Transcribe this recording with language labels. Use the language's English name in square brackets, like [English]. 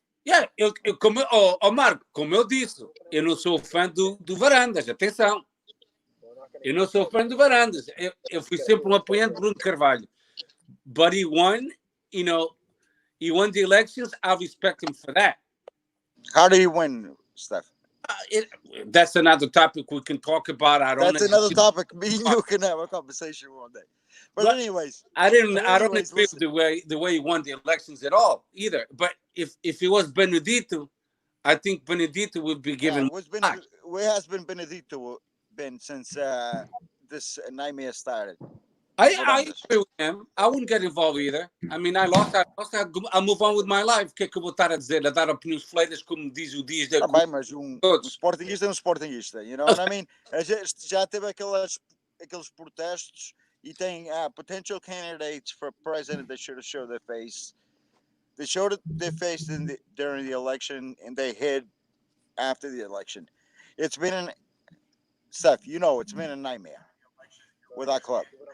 [Portuguese] Yeah, Marco, como eu disse, eu não sou fã do Varandas, atenção. Eu não sou fã do Varandas. Eu fui sempre um apoiante de Bruno Carvalho. [English] But he won, he won the elections. I respect him for that. How did he win, Steph? That's another topic we can talk about. That's another topic. Me and you can have a conversation one day. But anyways, I don't agree with the way he won the elections at all either. But if it was Benedito, I think Benedito would be given. Where has been Benedito been since this nightmare started? I agree with him. I wouldn't get involved either. I mean, I lost. I'll move on with my life. [Portuguese] O que é que eu vou estar a dizer? A dar opiniões fleiras, como diz o Dias da Bem, mas Sportingista é Sportingista. [English] You know what I mean? [Portuguese] Já teve aqueles protestos e tem [English] potential candidates for president that should have showed their face. They showed their face during the election, and they hid after the election. It's been Steph, it's been a nightmare with our club.